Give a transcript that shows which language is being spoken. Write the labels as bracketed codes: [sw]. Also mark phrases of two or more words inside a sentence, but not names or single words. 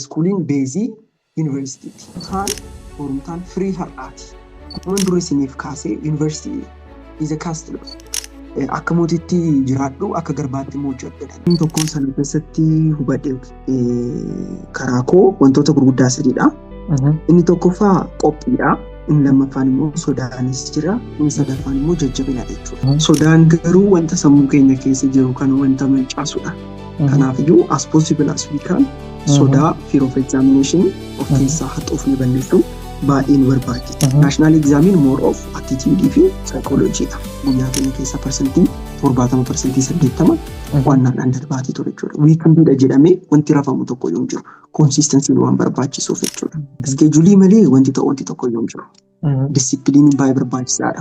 [om] Iskuuliin beezii yuunivarsiitiiti. Barumtaan firii har'aati. Akkuma dura isiniif kaasee yuunivarsiitii [en] is a castle. [om] Akka mootiitti jiraadhu akka garbaatti immoo hojjedha. Inni tokkoon sana keessatti hubadhe karaa koo wantoota gurguddaa sadiidha. Inni tokkoffaa qophiidha. Inni lammaffaan immoo sodaanis jira. Inni sadaffaan immoo jajjabina jechuudha. Sodaan garuu wanta sammuu keenya keessa jiru kan wanta mancaasudha. Kanaafiyyuu [en] as possible as we can [om] sodaa [en] fear of examination of [om] keessaa haxuufni balleessu baay'ee nu barbaachisa. National examiin [en] more of attitude [om] fi psychologyidha. Guyyaa keenya keessa persentii 70% wannaadhaan darbaatii ture jechuudha. Weekendiidha jedhamee wanti rafamu tokko yoo jiru consistency waan barbaachisuuf jechuudha. Iskeejulii malee wanti tokko yoo jiru. Discipliin baay'ee barbaachisaadha.